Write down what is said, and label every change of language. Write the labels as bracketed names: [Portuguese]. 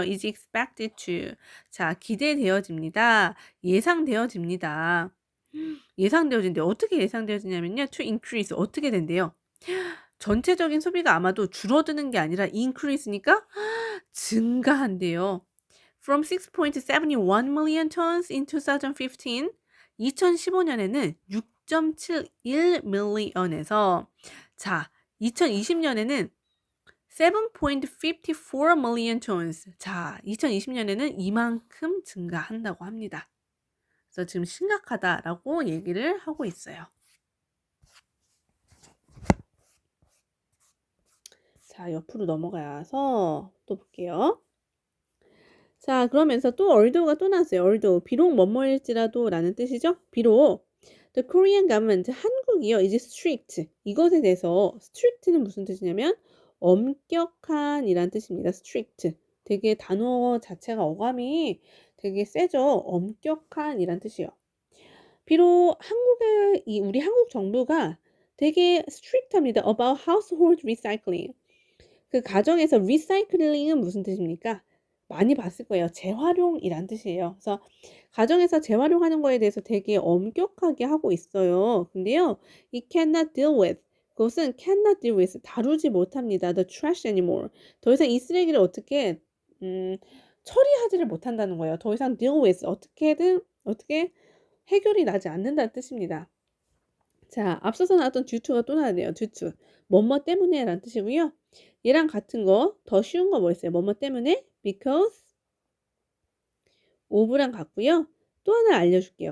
[English] is expected to. [Korean] 자, 기대되어집니다. 예상되어집니다. 예상되어진대. 어떻게 예상되어지냐면요. [English] to increase. [Korean] 어떻게 된대요? 전체적인 소비가 아마도 줄어드는 게 아니라 increase니까 증가한대요. [English] From 6.71 million tons in 2015, [Korean] 2015년에는 [English] 6.71 million에서 [Korean] 자, 2020년에는 [English] 7.54 million tons. [Korean] 자, 2020년에는 이만큼 증가한다고 합니다. 그래서 지금 심각하다라고 얘기를 하고 있어요. 자, 옆으로 넘어가서 또 볼게요. 자, 그러면서 또 얼도가 또 나왔어요. 얼도. 비록 뭐뭐일지라도 라는 뜻이죠. 비록 [English] the Korean government, [Korean] 한국이요. [English] is strict. [Korean] 이것에 대해서 strict는 무슨 뜻이냐면 엄격한 이란 뜻입니다. [English] strict. [Korean] 되게 단어 자체가 어감이 되게 세죠. 엄격한 이란 뜻이요. 비록 우리 한국 정부가 되게 strict합니다. [English] about household recycling. [Korean] 그 가정에서 리사이클링은 무슨 뜻입니까? 많이 봤을 거예요. 재활용이란 뜻이에요. 그래서 가정에서 재활용하는 거에 대해서 되게 엄격하게 하고 있어요. 근데요, [English] it cannot deal with. [Korean] 그것은 [English] cannot deal with. [Korean] 다루지 못합니다. [English] The trash anymore. [Korean] 더 이상 이 쓰레기를 어떻게 처리하지를 못한다는 거예요. 더 이상 [English] deal with. [Korean] 어떻게 해결이 나지 않는다는 뜻입니다. 자, 앞서서 나왔던 due to가 또 나왔네요. [English] due to. [Korean] 뭐뭐 때문에 라는 뜻이고요. 얘랑 같은 거, 더 쉬운 거 뭐 있어요? 뭐뭐 때문에? because of랑 같고요. 또 하나 알려줄게요.